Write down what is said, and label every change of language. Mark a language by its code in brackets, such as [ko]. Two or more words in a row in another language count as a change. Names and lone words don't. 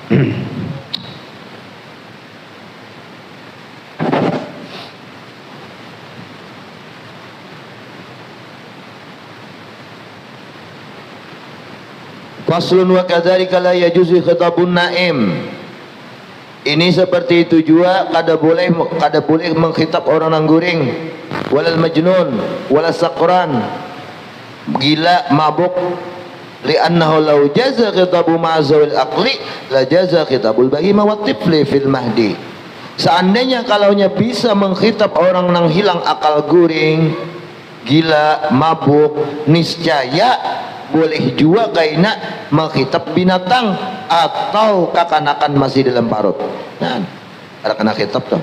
[ar] فصل وكذلك لا يجوز خطاب النائم. [bjn] Ini seperti itu juga kada boleh mengkhitab orang nangguring, [ar] ولا المجنون ولا السكران, [bjn] gila, mabuk. [ar] لأنه لو جاز خطاب من زوال العقل لجاز خطاب البهيمة والطفل في المهد. [bjn] Seandainya kalaunya bisa mengkhitab orang nang hilang akal guring, gila, mabuk, niscaya boleh juga kaina mengkhitab binatang atau kakanakan masih dalam parut. Nah, ada kena khitab tuh.